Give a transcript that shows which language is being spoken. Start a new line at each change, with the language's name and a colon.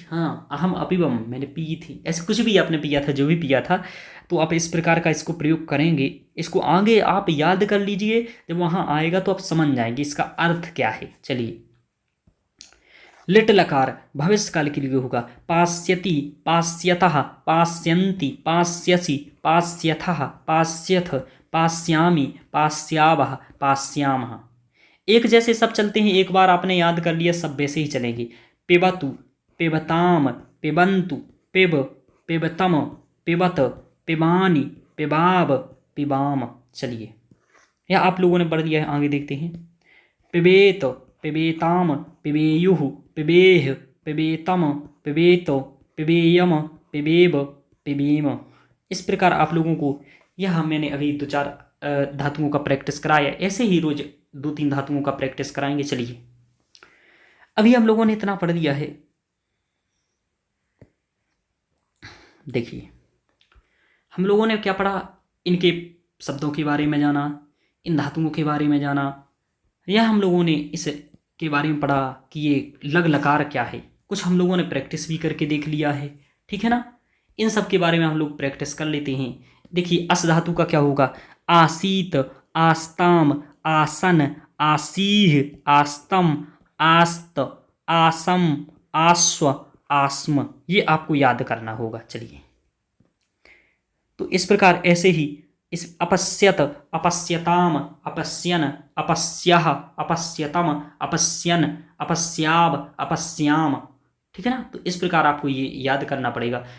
Hindi: हाँ,
Sanskrit: अहम अपिबम,
Hindi: मैंने पी थी। ऐसे कुछ भी आपने पिया था, जो भी पिया था, तो आप इस प्रकार का इसको प्रयोग करेंगे। इसको आगे आप याद कर लीजिए, जब वहाँ आएगा तो आप समझ जाएंगे इसका अर्थ क्या है। चलिए लिट लकार भविष्य काल के लिए होगा।
Sanskrit: पास्यति, पास्यतः, पास्यन्ति, पास्यसि, पास्यथः, पास्यथ, पास्यामि, पास्यावः, पास्यामः।
Hindi: एक जैसे सब चलते हैं, एक बार आपने याद कर लिया, सब वैसे ही चलेंगे।
Sanskrit: पिबतु, पिबताम, पिबन्तु, पिब, पिबतम, पिबत, पिबानी, पिबाब, पिबाम।
Hindi: चलिए यह आप लोगों ने पढ़ लिया है, आगे देखते हैं।
Sanskrit: पिबेत, पिबेताम, पिबेयुः, पिबेह, पिबेतम, पिबेतो, पिबेयम, पिबेब, पिबेम।
Hindi: इस प्रकार आप लोगों को यह मैंने अभी 2-4 धातुओं का प्रैक्टिस कराया। ऐसे ही रोज 2-3 धातुओं का प्रैक्टिस कराएंगे। चलिए अभी हम लोगों ने इतना पढ़ लिया है। देखिए हम लोगों ने क्या पढ़ा? इनके शब्दों के बारे में जाना, इन धातुओं के बारे में जाना, या हम लोगों ने इसके बारे में पढ़ा कि ये लग लकार क्या है। कुछ हम लोगों ने प्रैक्टिस भी करके देख लिया है, ठीक है ना। इन सब के बारे में हम लोग प्रैक्टिस कर लेते हैं। देखिए अस धातु का क्या होगा?
Sanskrit: आसीत, आस्ताम, आसन, आसीह, आस्तम, आस्त, आसम, आस्व, आस्म।
Hindi: ये आपको याद करना होगा। चलिए तो इस प्रकार ऐसे ही इस
Sanskrit: अपश्यत, अपश्यताम, अपश्यन, अपस्यः, अपश्यतम, अपश्यन, अपस्याव, अपस्याम,
Hindi: ठीक है ना। तो इस प्रकार आपको ये याद करना पड़ेगा।